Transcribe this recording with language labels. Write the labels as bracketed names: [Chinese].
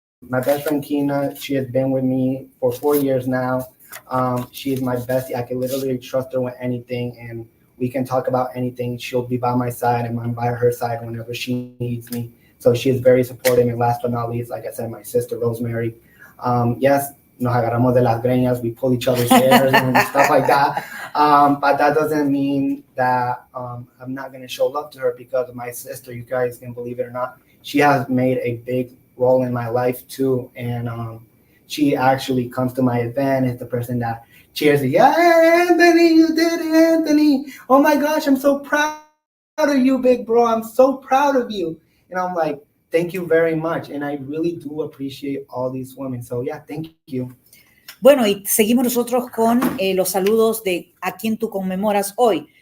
[English] My best friend, Kina, she has been with me for 4 years now. She is my bestie. I can literally trust her with anything, and we can talk about anything. She'll be by my side, and I'm by her side whenever she needs me. So she is very supportive. And last but not least, like I said, my sister, Rosemary. [Spanish] Yes, nos agarramos de las greñas. [English] We pull each other's hairs and stuff like that. But that doesn't mean that I'm not going to show love to her because my sister, you guys can believe it or not, she has made a big role in my life too. And she actually comes to my event. Is the person that cheers me. Yeah, Anthony, you did it, Anthony. Oh my gosh, I'm so proud of you, big bro. I'm so proud of you. And I'm like, thank you very much. And I really do appreciate all these women. So yeah, thank you. [Spanish] Bueno, y seguimos nosotros con los saludos de a quien tú conmemoras hoy.